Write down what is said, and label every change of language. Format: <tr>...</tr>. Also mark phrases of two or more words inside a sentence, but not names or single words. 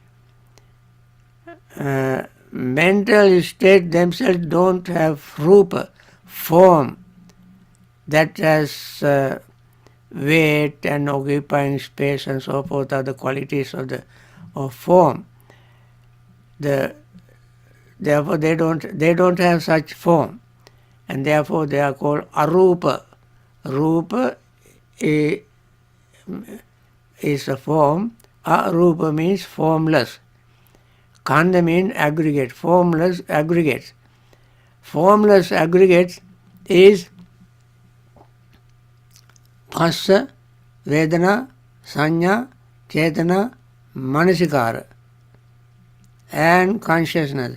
<en>Mental states themselves don't have rupa, form, that has weight and occupying space and so forth are the qualities of form. Therefore they don't have such form, and therefore they are called arupa. Rupa is a form. Arupa means formless. Khanda means aggregate, formless aggregates. Formless aggregates is</en> <pi>Phassa, Vedana, Sanya, Chetana, Manasikara,</pi> <en>and consciousness.</en>